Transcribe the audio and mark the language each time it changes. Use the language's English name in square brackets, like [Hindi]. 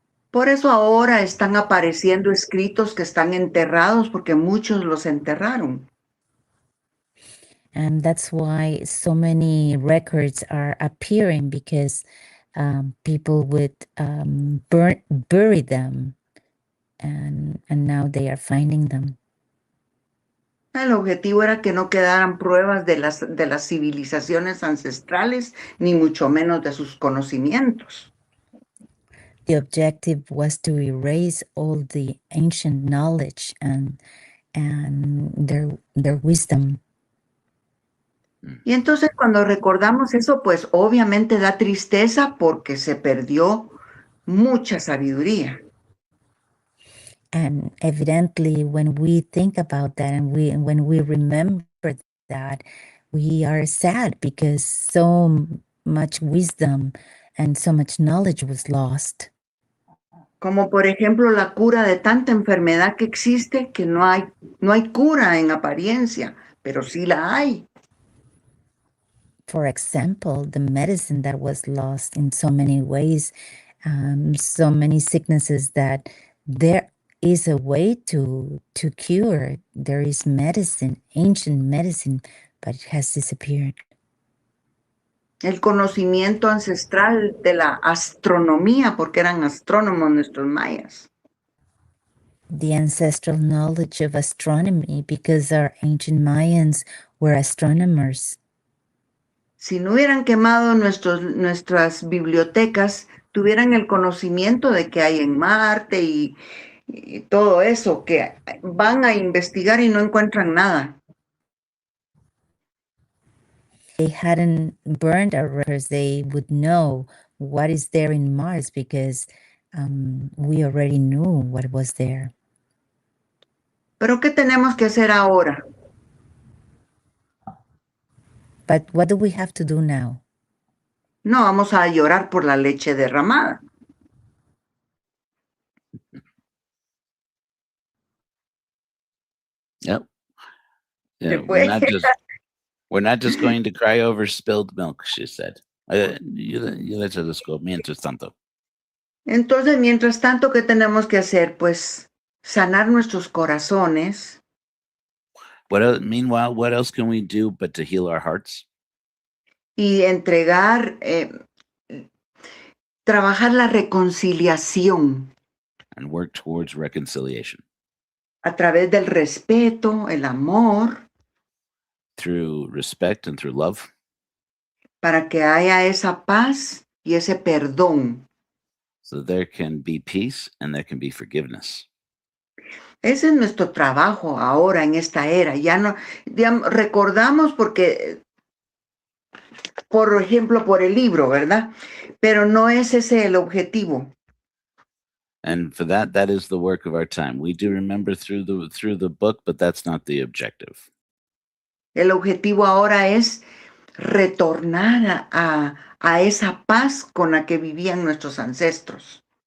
[Spanish] Por eso ahora están apareciendo escritos que están enterrados porque muchos los enterraron. [English] And that's why so many records are appearing, because people would bury them, and now they are finding them. [Spanish] El objetivo era que no quedaran pruebas de las civilizaciones ancestrales, ni mucho menos de sus conocimientos. [English] The objective was to erase all the ancient knowledge and their wisdom. [Spanish] Y entonces cuando recordamos eso, pues obviamente da tristeza porque se perdió mucha sabiduría. [English] And evidently, when we think about that and when we remember that, we are sad because so much wisdom and so much knowledge was lost. [Spanish] Como por ejemplo la cura de tanta enfermedad que existe, que no hay cura en apariencia, pero sí la hay. [English] For example, the medicine that was lost in so many ways, so many sicknesses, that there is a way to cure. There is medicine, ancient medicine, but it has disappeared. [Spanish] El conocimiento ancestral de la astronomía, porque eran astrónomos nuestros mayas. [English] The ancestral knowledge of astronomy, because our ancient Mayans were astronomers. [Spanish] Si no hubieran quemado nuestras bibliotecas, tuvieran el conocimiento de que hay en Marte y todo eso, que van a investigar y no encuentran nada. [English] They hadn't burned our records, they would know what is there in Mars, because we already knew what was there. [Spanish] Pero ¿qué tenemos que hacer ahora? [English] But what do we have to do now? [Spanish] No vamos a llorar por la leche derramada. [English] Yep. Yeah, [Spanish] Después- [English] we're not just going to cry over spilled milk, she said. You let us go. [Spanish] Mientras tanto. Entonces, mientras tanto, ¿qué tenemos que hacer? Pues sanar nuestros corazones. [English] Meanwhile, what else can we do but to heal our hearts? [Spanish] Y entregar, trabajar la reconciliación [English] And work towards reconciliation [Spanish] a través del respeto, el amor, [English] through respect and through love, [Spanish] para que haya esa paz y ese perdón. [English] so there can be peace and there can be forgiveness. [Spanish] Ese es nuestro trabajo ahora en esta era. Ya no, digamos, recordamos porque, por ejemplo, por el libro, ¿verdad? Pero no es ese el objetivo. [English] And for that is the work of our time. We do remember through the book, but that's not the objective. [Spanish] El objetivo ahora es retornar a esa paz con la que vivían nuestros ancestros.